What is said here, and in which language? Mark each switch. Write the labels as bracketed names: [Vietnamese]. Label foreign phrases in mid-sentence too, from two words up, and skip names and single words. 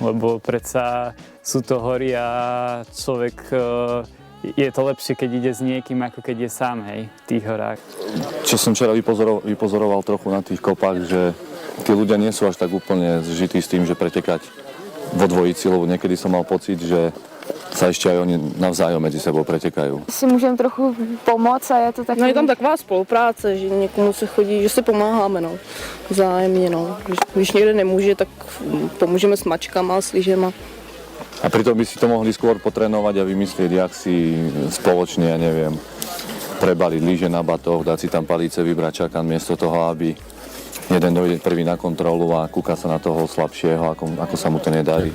[Slovak] Lebo predsa sú to hory a človek je to lepšie, keď ide s niekým, ako keď je sám, hej, v tých horách. Čo som včera vypozoroval trochu na tých kopách, že tí ľudia nie sú až tak úplne zžití s tým, že pretekať vo dvojici, lebo niekedy som mal pocit, že sa ešte aj oni navzájom medzi sebou pretekajú. [Czech] Si můžeme trochu pomoct a je to takový... No je tam taková spolupráce, že někomu se chodí, že si pomáháme, no, vzájemně, no. Když někde nemůže, tak pomůžeme s mačkama, s lyžema. [Slovak] A pritom by si to mohli skôr potrénovať a vymyslieť, jak si spoločne, ja neviem, prebaliť lyže na batoh, dať si tam palice, vybrať čakan, miesto toho, aby jeden dojde prvý na kontrolu a kúka sa na toho slabšieho, ako sa mu to nedarí.